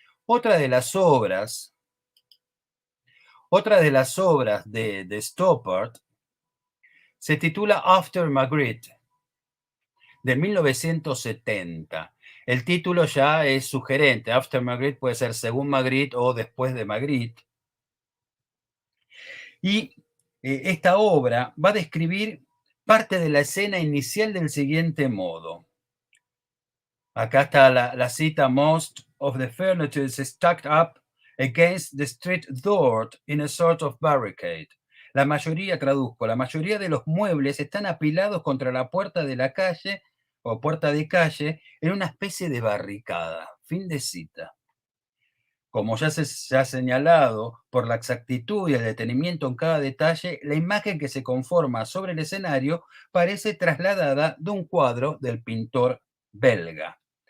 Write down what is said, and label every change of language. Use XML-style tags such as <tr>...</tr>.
<es>Otra de las obras de Stoppard se titula After Magritte, de 1970. El título ya es sugerente. After Magritte puede ser según Magritte o después de Magritte. Y esta obra va a describir parte de la escena inicial del siguiente modo. Acá está la cita:</es> <en>"Most of the furniture is stacked up against the street door in a sort of barricade."</en> <es>La mayoría, traduzco, la mayoría de los muebles están apilados contra la puerta de la calle o puerta de calle en una especie de barricada. Fin de cita. Como ya se ha señalado, por la exactitud y el detenimiento en cada detalle, la imagen que se conforma sobre el escenario parece trasladada de un cuadro del pintor belga.</es>